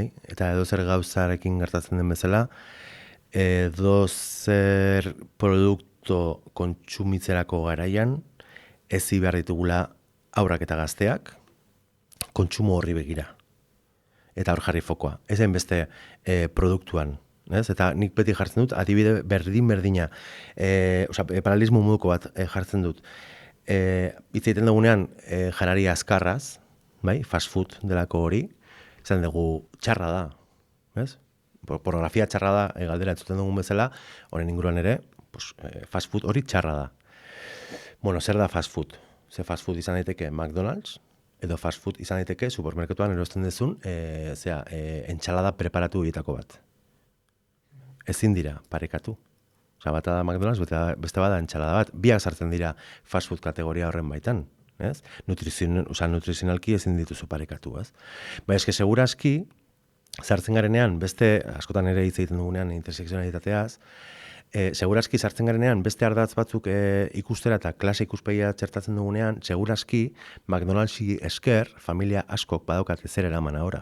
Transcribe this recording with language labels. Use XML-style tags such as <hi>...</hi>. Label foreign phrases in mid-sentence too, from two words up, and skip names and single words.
<eu>Eta edo zer gauzarekin gertatzen den bezala, edozer produkto kontsumitzerako garaian ezi behar ditugula haurrak eta gazteak kontsumo horri begira. Eta hor jarri fokoa. Ezen beste produktuan. Ez? Eta nik beti jartzen dut, adibide berdina, paralelismo moduko bat jartzen dut. Hitz egiten dugunean janari azkarraz, bai?</eu> <en>Fast food</en> <eu>delako hori, izan dugu txarra da. Ez? Pornografia txarra da, galdera entzuten dugun bezala, horren inguruan ere,</eu> <en>fast food</en> <eu>hori txarra da. Bueno, zer da</eu> <en>fast food?</en> <eu>Ze</eu> <en>fast food</en> <eu>izan daiteke McDonald's, edo</eu> <en>fast food</en> <eu>izan daiteke supermerkatuan erosten dezun, entxalada preparatu egitako bat. Ezin dira parekatu. Bata da McDonald's, beste bada entxalada bat. Biak sartzen dira</eu> <en>fast food</en> <eu>kategoria horren baitan. Ez? Nutrizionalki ezin dituzu parekatu. Eske segurazki, sartzen garenean, beste, askotan ere hitz egiten dugunean intersekzionalitateaz, segurazki sartzen garenean beste ardatz batzuk ikustera eta klase ikuspegia txertatzen dugunean, segurazki McDonald'si esker familia askok badaukate zer eraman ahora.</eu>